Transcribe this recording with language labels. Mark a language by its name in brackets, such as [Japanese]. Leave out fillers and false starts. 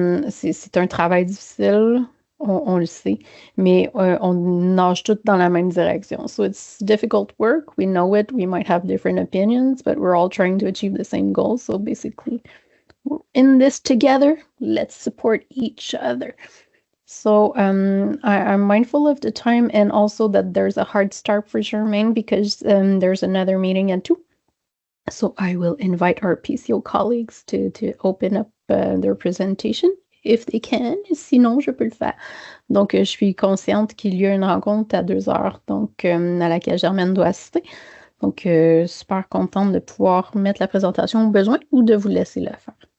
[French] C'est un travail difficile, on le sait, mais on nage tous dans la même direction. [English] So it's difficult work. We know it. We might have different opinions, but we're all trying to achieve the same goal. So basically, we're in this together. Let's support each other. So I'm mindful of the time and also that there's a hard start for Germaine because there's another meeting at 2. So I will invite our PCO colleagues to open up their presentation if they can. [French] Sinon, je peux le faire. Donc, je suis consciente qu'il y a une rencontre à 2 heures, donc à laquelle Germaine doit assister. Donc, super contente de pouvoir mettre la présentation au besoin ou de vous laisser le faire.